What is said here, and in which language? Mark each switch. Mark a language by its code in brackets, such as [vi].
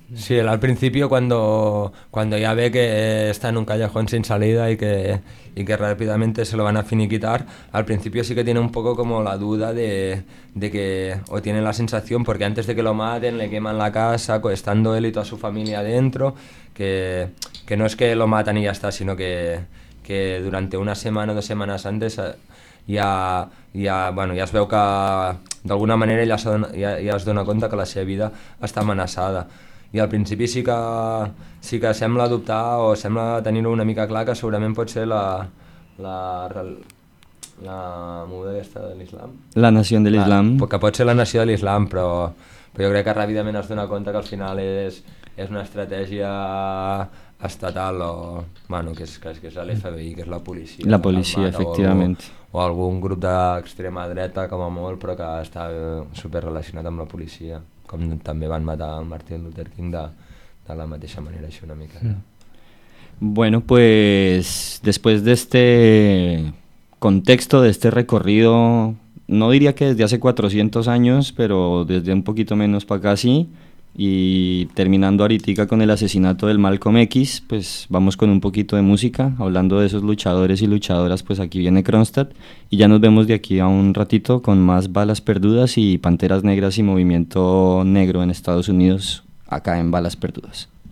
[es] Sí, al principio cuando, cuando ya ve que está en un callejón sin salida y que rápidamente se lo van a finiquitar, al principio sí que tiene un poco como la duda de que, o tiene la sensación, porque antes de que lo maten le queman la casa, estando él y toda su familia adentro, que no es que lo matan y ya está, sino que durante una semana o dos semanas antes ya bueno, ya [ca] es veu que d'alguna manera ja es dona compte que la seva vida està amenaçada. I al principi sí que sembla dubtar o sembla tenir-ho una mica clar que segurament pot ser la muda aquesta de l'islam. La nació de l'islam. Que pot ser la nació de l'islam, però jo crec que ràpidament es dona compte que al final és una estratègia estatal o, bueno, que és l'FBI, que és la policia. La policia, efectivament. O algun grup d'extrema dreta, com a molt, però que està super relacionat amb la policia, com també van matar el Martin Luther King de la mateixa manera, així una mica. [es] Bueno, pues, después de este contexto, de este recorrido, no diría que desde hace 400 años, pero desde un poquito menos para acá, sí, y terminando ahorita con el asesinato del Malcolm X, pues vamos con un poquito de música, hablando de esos luchadores y luchadoras, pues aquí viene Kronstadt, y ya nos vemos de aquí a un ratito con más Balas Perdudas y Panteras Negras y Movimiento Negro en Estados Unidos, acá en Balas Perdudas.